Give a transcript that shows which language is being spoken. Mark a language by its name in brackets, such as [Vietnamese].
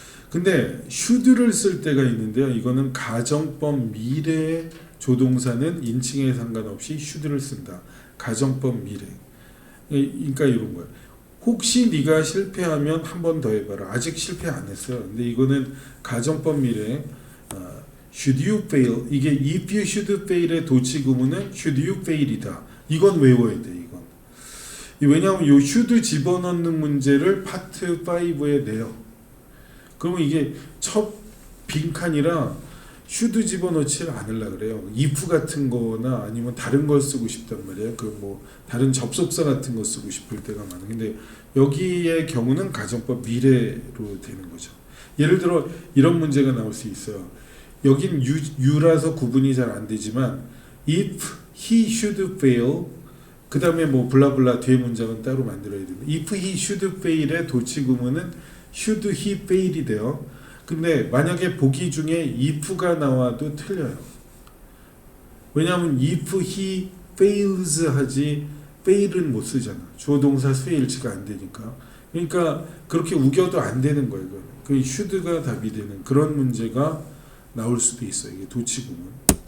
[Korean] 근데 should를 쓸 때가 있는데요. 이거는 가정법 미래의 조동사는 인칭에 상관없이 should를 쓴다. 가정법 미래. 그러니까 이런 거예요. 혹시 네가 실패하면 한 번 더 해봐라. 아직 실패 안 했어요. 근데 이거는 가정법 미래. [English] Should you fail? [Korean] 이게 [English] if you should fail [Korean] 의 도치 구문은 [English] should you fail [Korean] 이다. 이건 외워야 돼. 이건. 왜냐하면 요 should 집어넣는 문제를 파트 5에 내요. 그러면 이게 첫 빈칸이라 should 집어넣지 않으려고 그래요. if 같은 거나 아니면 다른 걸 쓰고 싶단 말이에요. 그 뭐 다른 접속사 같은 거 쓰고 싶을 때가 많아요. 근데 여기의 경우는 가정법 미래로 되는 거죠. 예를 들어 이런 문제가 나올 수 있어요. 여긴 you라서 구분이 잘 안 되지만 [English] if he should fail [Korean] 그 다음에 뭐 블라블라 뒤에 문장은 따로 만들어야 됩니다. [English] if he should fail [Korean] 의 도치 구문은 [English] should he fail [Korean] 이 돼요. 근데 만약에 보기 중에 if가 나와도 틀려요. 왜냐하면 [English] if he fails [Korean] 하지 fail은 못 쓰잖아. 주어 동사 수의 일치가 안 되니까. 그러니까 그렇게 우겨도 안 되는 거예요. 그 should가 답이 되는 그런 문제가 나올 수도 있어요. 이게 도치구문.